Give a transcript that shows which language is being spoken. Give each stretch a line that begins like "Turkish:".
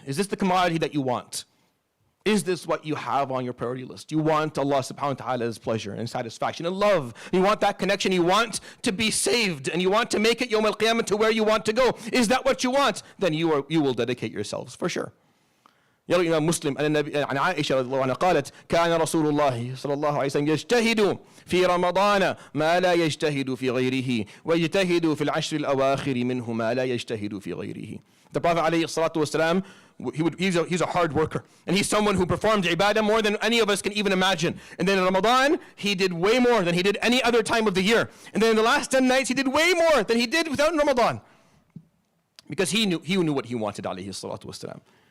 English: Is this the commodity that you want? Is this what you have on your priority list? You want Allah
Arabic: subhanahu wa ta'ala's
English: pleasure and satisfaction and love. You want that connection. You want to be saved and you want to make it Yawm al-Qiyamah to where you want to go. Is that what you want? Then you will dedicate yourselves for sure.
Arabic: يروي الإمام مسلم عن عائشة رضي الله عنها قالت كان رسول الله صلى الله عليه وسلم يجتهد في رمضان ما لا يجتهد في غيره ويجتهد في العشر الأواخر منه ما لا يجتهد في غيره.
English: The Prophet
Arabic: عليه الصلاة والسلام,
English: he's a hard worker and he's someone who performed ibadah more than any of us can even imagine. And then in Ramadan he did way more than he did any other time of the year. And then in the last 10 nights he did way more than he did without Ramadan, because he knew what he wanted
Arabic: عليه الصلاة والسلام.